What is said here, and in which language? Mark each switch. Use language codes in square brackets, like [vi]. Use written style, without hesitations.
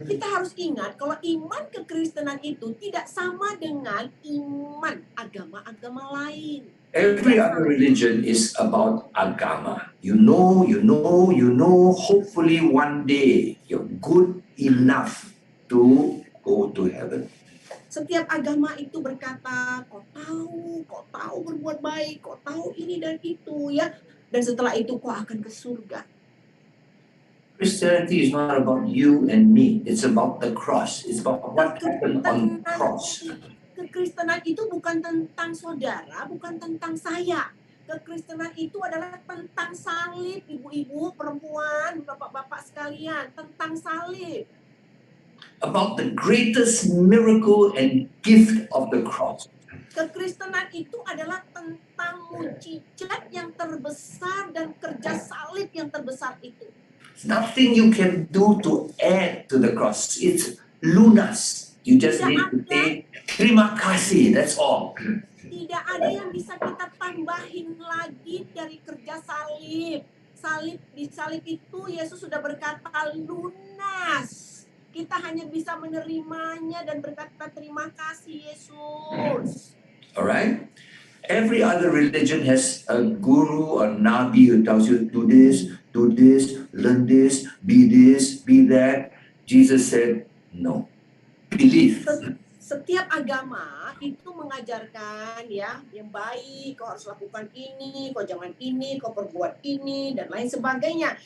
[id] Kita harus ingat kalau iman kekristenan itu tidak sama dengan iman agama-agama lain. [en] Every other religion is about agama. You know, hopefully one day you're good enough to go to heaven. [id] Setiap agama itu berkata, kau tahu berbuat baik, kau tahu ini dan itu, ya. Dan setelah itu kau akan ke surga. [en] Christianity is not about you and me. It's about the cross. It's about what happened on the cross. [id] Kekristenan itu bukan tentang saudara, bukan tentang saya. Kekristenan itu adalah tentang salib, ibu-ibu, perempuan, bapak-bapak sekalian, tentang salib. [en] About the greatest miracle and gift of the cross. [id] Kekristenan itu adalah tentang mukjizat yang terbesar dan kerja salib yang terbesar itu. [en] Nothing you can do to add to the cross. It's lunas. You just need to say [id] terima kasih. [en] That's all. [id] Tidak ada yang bisa kita tambahin lagi dari kerja salib. Di salib itu Yesus sudah berkata lunas. Kita hanya bisa menerimanya dan berkata terima kasih Yesus. [en] Alright? Every other religion has a guru or nabi who tells you do this, learn this, be that. Jesus said no. Believe. [id] Setiap agama itu mengajarkan ya yang baik, kau harus lakukan ini, kau jangan ini, kau perbuat ini dan lain sebagainya.